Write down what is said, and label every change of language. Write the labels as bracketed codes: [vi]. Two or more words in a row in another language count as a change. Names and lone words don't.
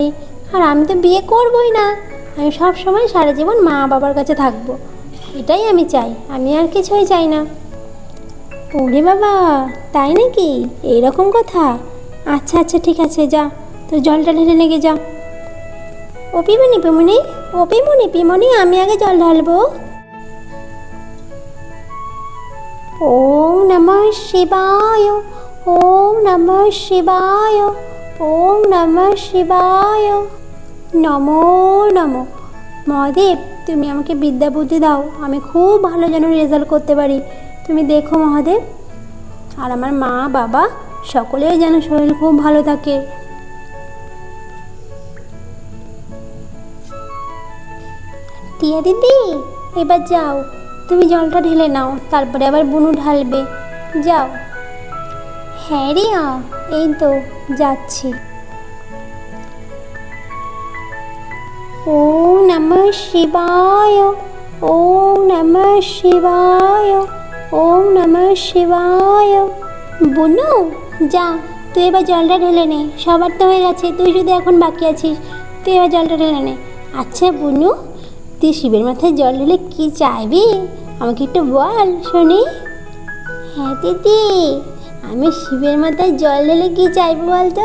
[bn] আর আমি তো বিয়ে করবই না, আমি সব সময় সারা জীবন মা বাবার কাছে থাকবো, এটাই আমি চাই, আমি আর কিছুই চাই না। ওরে বাবা, তাই নাকি? এইরকম কথা? আচ্ছা আচ্ছা ঠিক আছে, যা তোর জলটা ঢেলে লেগে যা। ও পিমনি পিমনি, ও পিমনি পিমনি, আমি আগে জল ঢালবো। [sa] ওম নমঃ শিবায়, ওম নমঃ শিবায়, ওম নমঃ শিবায়। নমো নমো। [bn] মহাদেব তুমি আমাকে বিদ্যা বুদ্ধি দাও, আমি খুব ভালো যেন রেজাল্ট করতে পারি। তুমি দেখো মহাদেব, আর আমার মা বাবা সকলের যেন শরীর খুব ভালো থাকে। টিয়া দিদি এবার যাও, তুমি জলটা ঢেলে নাও, তারপরে আবার বুনু ঢালবে, যাও। হ্যাঁ রিয়া, এই তো যাচ্ছি। [sa] ওম নমঃ শিবায়, ওম নমঃ শিবায়, ওম নমঃ শিবায়। [bn] বুনু যা, তুই এবার জলটা ঢেলে নে, সবার তো হয়ে গেছে, তুই শুধু এখন বাকি আছিস, তুই এবার জলটা ঢেলে নে। আচ্ছা বুনু, তুই শিবের মাথায় জল ঢেলে কি চাইবি আমাকে একটু বল শুনি। হ্যাঁ দিদি, আমি শিবের মাথায় জল ঢেলে কি চাইবো বলতো?